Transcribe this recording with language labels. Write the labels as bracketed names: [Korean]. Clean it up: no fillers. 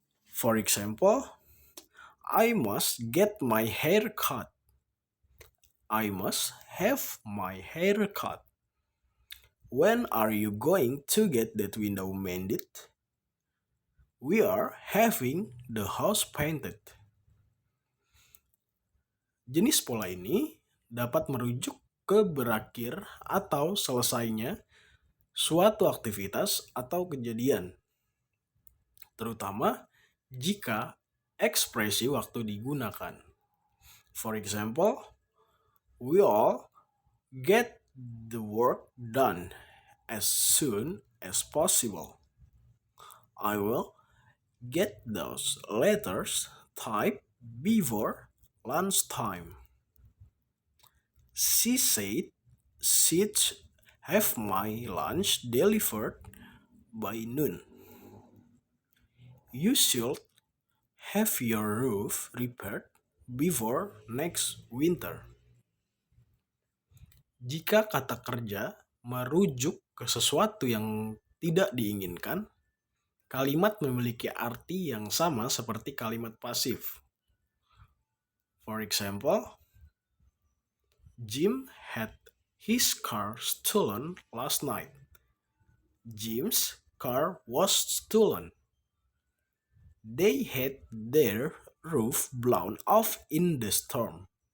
[English] For example, I must get my hair cut. I must have my hair cut. When are you going to get that window mended? We are having the house painted. [Indonesian] Jenis pola ini dapat merujuk ke berakhir atau selesainya suatu aktivitas atau kejadian, terutama jika ekspresi waktu digunakan. [English] For example, we all get the work done as soon as possible. I will get those letters typed before lunchtime. She said she'd have my lunch delivered by noon. You should have your roof repaired before next winter. [Indonesian] Jika kata kerja merujuk ke sesuatu yang tidak diinginkan, kalimat memiliki arti yang sama seperti kalimat pasif. [English] For example, Jim had his car stolen last night. Jim's car was stolen. They had their roof blown off in the storm.